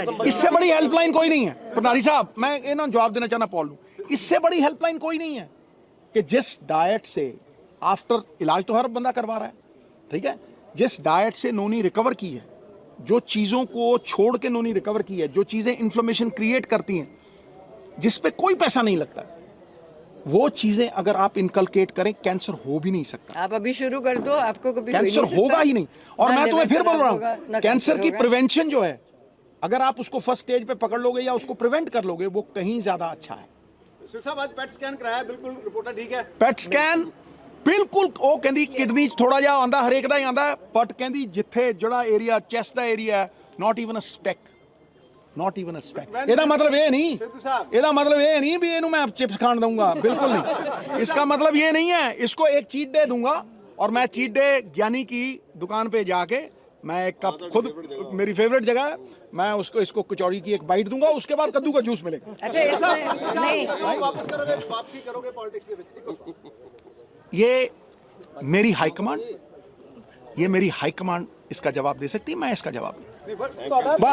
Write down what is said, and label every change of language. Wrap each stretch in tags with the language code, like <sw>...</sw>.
<hi>इससे बड़ी हेल्पलाइन कोई नहीं है प्रधानी साहब, मैं इन्होंने जवाब देना चाहना पॉल लूं, इससे बड़ी हेल्पलाइन कोई नहीं है कि जिस डाइट से आफ्टर इलाज तो हर बंदा करवा रहा है ठीक है, जिस डाइट से नोनी रिकवर की है, जो चीज़ों को छोड़ के नोनी रिकवर की है, जो चीज़ें इन्फ्लेमेशन क्रिएट करती हैं, जिस पे कोई पैसा नहीं लगता, वो चीज़ें अगर आप इनकलकेट करें कैंसर हो भी नहीं सकता। आप अभी शुरू कर दो, आपको कभी कैंसर होगा ही नहीं। और मैं तुम्हें फिर बोल रहा हूँ कैंसर की प्रिवेंशन जो है, अगर आप उसको फर्स्ट स्टेज पे पकड़ लोगे या उसको प्रिवेंट कर लोगे, वो कहीं ज्यादा अच्छा है।</hi> <pa>ਸਿੱਧੂ ਸਾਹਿਬ ਅੱਜ ਪੈਟ ਸਕੈਨ ਕਰਾਇਆ ਬਿਲਕੁਲ ਰਿਪੋਰਟਾਂ ਠੀਕ ਹੈ। ਪੈਟ ਸਕੈਨ ਬਿਲਕੁਲ ਉਹ ਕਹਿੰਦੀ ਕਿਡਨੀ 'ਚ ਥੋੜਾ ਜਿਹਾ ਆਂਦਾ, ਹਰੇਕ ਦਾ ਹੀ ਆਂਦਾ, ਬਟ ਕਹਿੰਦੀ ਜਿੱਥੇ ਜਿਹੜਾ ਏਰੀਆ ਚੈਸਟ ਦਾ ਏਰੀਆ ਹੈ,</pa> <en>Not even a speck, not even a speck.</en> <hi>ਇਹਦਾ मतलब ये नहीं, ਇਹਦਾ मतलब ये नहीं भी ਇਹਨੂੰ मैं चिप्स खान दूंगा, बिल्कुल नहीं। इसका मतलब ये नहीं है, इसको एक चीट डे दूंगा और मैं चीट डे ज्ञानी की दुकान पे जाके मैं एक कप, खुद मेरी फेवरेट जगह है, मैं उसको इसको कचौड़ी की एक बाइट दूंगा, उसके बाद कद्दू का जूस मिलेगा। अच्छा इसमें नहीं</hi> <pa>ਵਾਪਸ ਕਰੋਗੇ ਵਾਪਸੀ ਕਰੋਗੇ ਪੋਲਿਟਿक्स ਦੇ ਵਿੱਚ?</pa> <hi>ये मेरी हाईकमांड, ये मेरी हाईकमांड इसका जवाब दे सकती है, मैं इसका जवाब नहीं। बस</hi>